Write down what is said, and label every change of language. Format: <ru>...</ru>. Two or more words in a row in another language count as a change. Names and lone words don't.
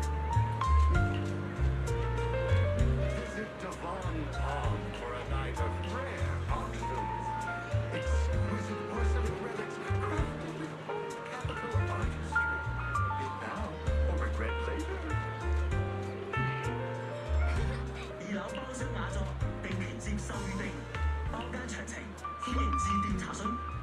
<en>Visit Devon Palm for a night of rare auctions. Exquisite porcelain relics crafted with old capital artistry. Bid now or regret later.</en> <yue>二樓包廂雅座，並期接受預訂。包間詳情，歡迎致電查詢。</yue>